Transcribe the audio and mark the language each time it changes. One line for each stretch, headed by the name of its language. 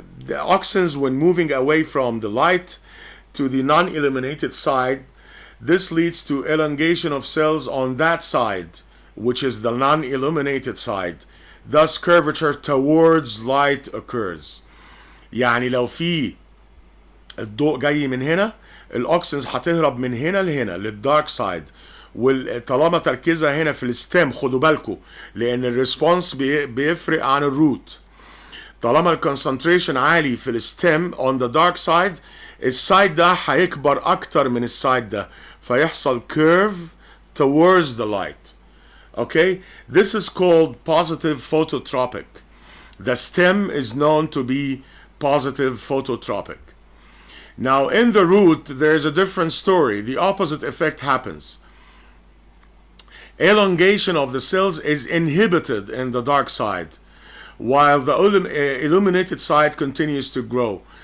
English: The auxins, when moving away from the light to the non-illuminated side, this leads to elongation of cells on that side, which is the non-illuminated side. Thus, curvature towards light occurs.
Arabic: يعني لو في الضوء جاي من هنا، الأوكسنز هتهرب من هنا لهنا للدارك سايد. وطالما تركيزها هنا في الستيم، خدوا بالكم لأن الريسبونس بيفرق عن الروت. طالما الكونسنتريشن عالي في الستيم
English: on the dark side،
Arabic: السايد ده هيكبر أكتر من السايد ده، فيحصل
English: curve towards the light. Okay, this is called positive phototropic. The stem is known to be positive phototropic. Now, in the root, there's a different story. The opposite effect happens. Elongation of the cells is inhibited in the dark side, while the illuminated side continues to grow.